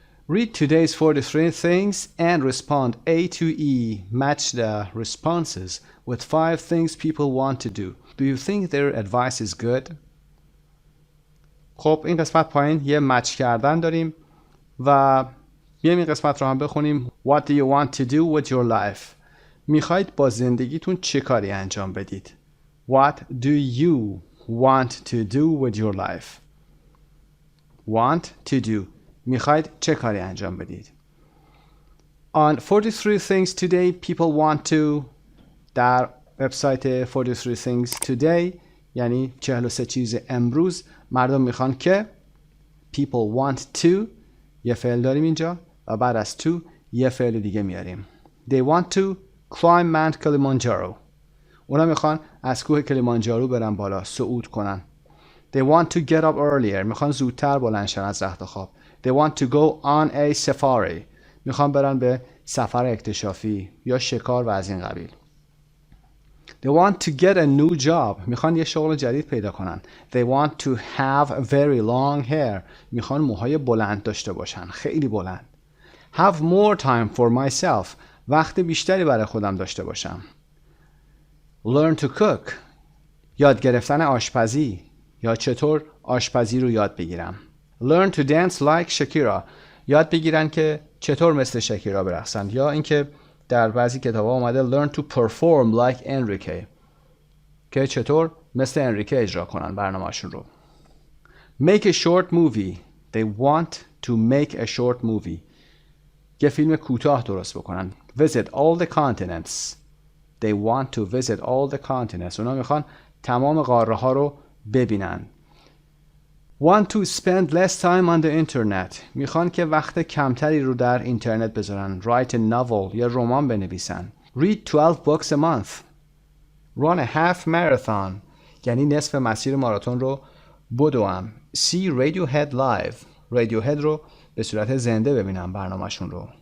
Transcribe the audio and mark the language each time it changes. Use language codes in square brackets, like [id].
[en] Read today's 43 things and respond A to E. Match the responses with 5 things people want to do. Do you think their advice is good? [fa] خب این قسمت پایین یه مچ کردن داریم و بیایم این قسمت رو هم بخونیم. [en] What do you want to do with your life? [fa] میخواید با زندگیتون چه کاری انجام بدید؟ [en] What do you want to do with your life? Want to do [fa] میخواید چه کاری انجام بدید. [en] On 43 things today people want to [fa] در وبسایت 43 things today یعنی 43 چیز امروز مردم میخوان که [en] people want to [fa] یه فعل داریم اینجا و بعد از to یه فعل دیگه میاریم. [en] They want to climb Mount Kilimanjaro. [fa] اونا میخوان از کوه کلیمانجارو برن بالا، صعود کنن. [en] They want to get up earlier. [fa] میخوان زودتر بلند شن از رخت خواب. [en] They want to go on a safari. [fa] میخوان برن به سفر اکتشافی یا شکار و از این قبیل. [en] They want to get a new job. [fa] میخوان یه شغل جدید پیدا کنن. [en] They want to have very long hair. [fa] میخوان موهای بلند داشته باشن، خیلی بلند. [en] Have more time for myself. [fa] وقت بیشتری برای خودم داشته باشم. [en] Learn to cook. [fa] یاد گرفتن آشپزی یا چطور آشپزی رو یاد بگیرم. [en] Learn to dance like Shakira. [fa] یاد بگیرن که چطور مثل شکیرا برقصن یا اینکه در بعضی کتاب‌ها اومده [en] learn to perform like Enrique [fa] که چطور مثل انریکه اجرا کنن برنامه‌شون رو. [en] Make a short movie. They want to make a short movie. [fa] یه فیلم کوتاه درست بکنن. [en] Visit all the continents. They want to visit all the continents. [fa] اونا میخوان تمام قاره ها رو ببینن. [en] Want to spend less time on the internet. [fa] میخوان که وقت کمتری رو در اینترنت بذارن. [en] Write a novel. [fa] یا رمان بنویسن. [en] Read 12 books a month. Run a half marathon. [fa] یعنی نصف مسیر ماراتون رو بدوم. [en] See Radiohead live. [fa] Radiohead رو به صورت زنده ببینم برنامه‌شون رو.